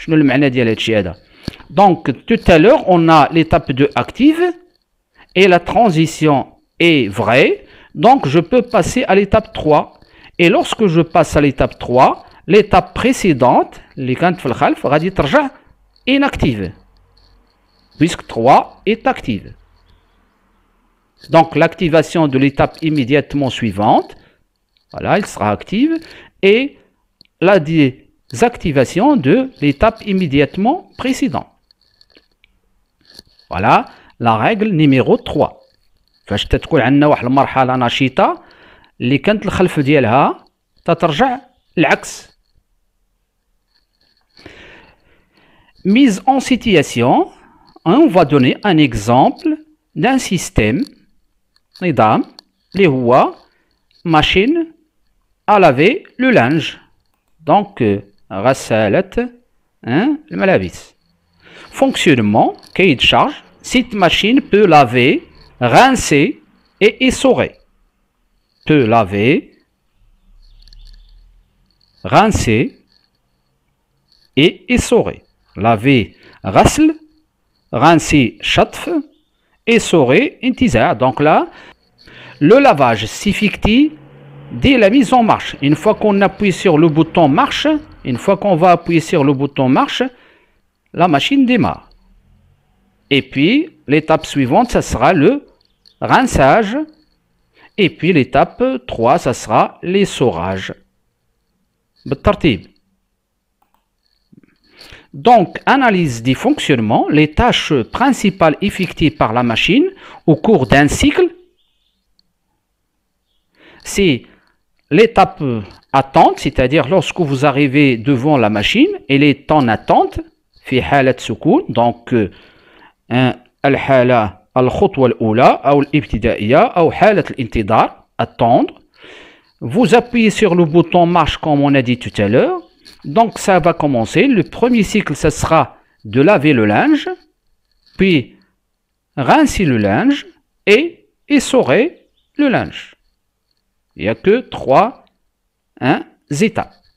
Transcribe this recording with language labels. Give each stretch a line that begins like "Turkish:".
Arabic: شنو المعنى ديال هادشي هذا؟
French: Donc tout à l'heure on a l'étape 2 active et la transition est vraie, donc je peux passer à l'étape 3, et lorsque je passe à l'étape 3, l'étape précédente
Arabic: اللي كانت في الخلف غادي ترجع
French: inactive puisque 3 est active. Donc l'activation de l'étape immédiatement suivante, voilà, elle sera active, et la activations de l'étape immédiatement précédente. Voilà la règle numéro 3.
Arabic: فاش تتكون عندنا واحد المرحلة نشيطة اللي كانت الخلف ديالها تترجع العكس.
French: Mise en situation, on va donner un exemple d'un système
Arabic: نظام اللي هو
French: machine à laver le linge.
Arabic: Donc غسالة الملابس.
French: Fonctionnement, cahier de charge. Cette machine peut laver, rincer et essorer. Peut laver, rincer et essorer. Laver, غسل, rincer, شطف, essorer, انتزاع. Donc là, le lavage s'effectue dès la mise en marche. Une fois qu'on appuie sur le bouton marche, une fois qu'on va appuyer sur le bouton marche, la machine démarre. Et puis, l'étape suivante, ça sera le rinçage. Et puis, l'étape 3, ça sera l'essorage.
Arabic: بالترتيب.
French: Donc, analyse du fonctionnement, les tâches principales effectuées par la machine au cours d'un cycle. C'est l'étape attente, c'est-à-dire lorsque vous arrivez devant la machine, elle est en attente.
Arabic: في حالة سكون. Donc الحالة الخطوة الأولى أو الابتدائية أو حالة الانتظار attendre.
French: Vous appuyez sur le bouton marche comme on a dit tout à l'heure. Donc ça va commencer. Le premier cycle, ce sera de laver le linge, puis rincer le linge et essorer le linge. Il n'y a que 3 étapes.